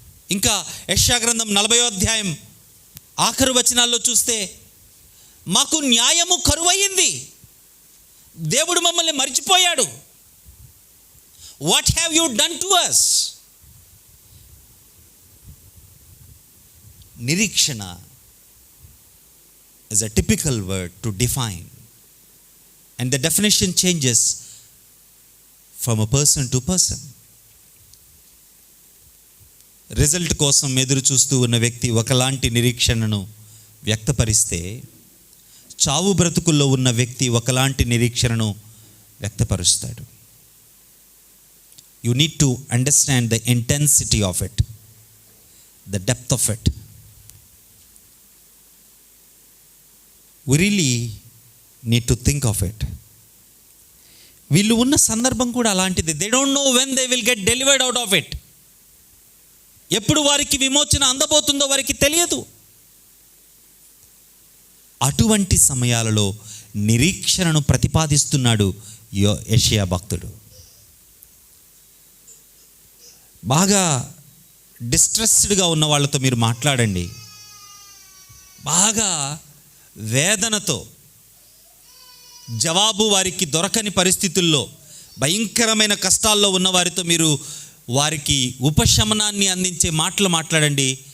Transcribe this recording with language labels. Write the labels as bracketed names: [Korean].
[Telugu] ఇంకా యెషయా గ్రంథం 40వ అధ్యాయం ఆఖరు వచనాల్లో చూస్తే, మాకు న్యాయము కరువయ్యింది, దేవుడు మమ్మల్ని మర్చిపోయాడు, [English] What have you done to us. [Telugu] నిరీక్షణ [English] is a typical word to define, and the definition changes from a person to person. [Telugu] Result కోసం ఎదురు చూస్తూ ఉన్న వ్యక్తి ఒకలాంటి నిరీక్షణను వ్యక్తపరిస్తే, చావు బ్రతుకుల్లో ఉన్న వ్యక్తి ఒకలాంటి నిరీక్షణను వ్యక్తపరుస్తాడు. [English] You need to understand the intensity of it, the depth of it. We really need to think of it. [Telugu] వీళ్ళు ఉన్న సందర్భం కూడా అలాంటిది. [English] They don't know when they will get delivered out of it. [Telugu] ఎప్పుడు వారికి విమోచన అందబోతుందో వారికి తెలియదు. అటువంటి సమయాలలో నిరీక్షణను ప్రతిపాదిస్తున్నాడు యెషయా భక్తుడు. బాగా డిస్ట్రెస్డ్గా ఉన్న వాళ్ళతో మీరు మాట్లాడండి, బాగా వేదనతో, జవాబు వారికి దొరకని పరిస్థితుల్లో, భయంకరమైన కష్టాల్లో ఉన్న వారితో మీరు వారికి ఉపశమనాన్ని అందించే మాటలు మాట్లాడండి.